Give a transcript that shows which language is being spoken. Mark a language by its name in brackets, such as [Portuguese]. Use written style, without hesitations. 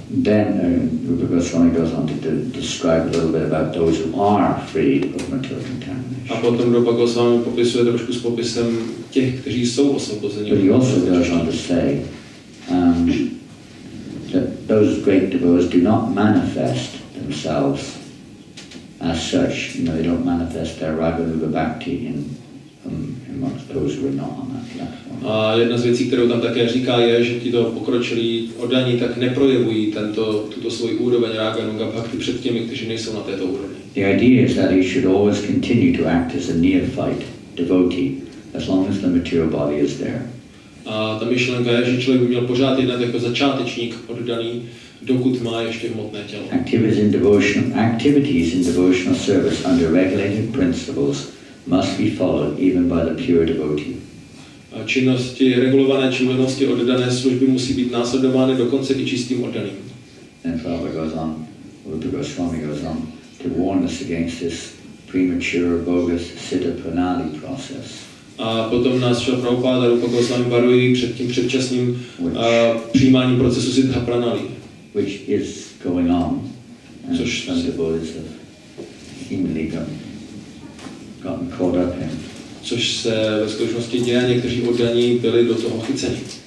[English] Then Rupa Goswami goes on to describe a little bit about those who are freed of material contamination. [Czech] A potom Rupa Goswami popisuje trošku s popisem těch, kteří jsou osvobozeni. [English] But he also goes on to say that those great devotees do not manifest themselves as such. You know, they don't manifest their Raganuga Bhakti amongst those who are not on that platform. [Czech] A jedna z věcí, kterou tam také říká, je, že tito pokročilí oddaní tak neprojevují tuto svoji úroveň Raganuga Bhakti před těmi, kteří nejsou na této úrovni. [English] The idea is that he should always continue to act as a neophyte devotee as long as the material body is there. [Czech] A ta myšlenka je, že člověk by měl pořád jednat jako začátečník oddaný, dokud má ještě hmotné tělo. [English] Activities in devotional service under regulated principles must be followed even by the pure devotee. [Czech] Regulované činnosti oddané služby musí být následovány dokonce i čistým oddaným. [English] And Rupa Goswami goes on to warn us against this premature, bogus siddha pranali process. [Czech] A potom nás Šrila Prabhupáda Rupa Goswami varují před tím předčasným přijímáním procesu siddha pranali. [English] Which is going on, and some devotees have seemingly gotten caught up in. [Czech] Což se ve skutečnosti děje, někteří oddaní byli do toho chyceni.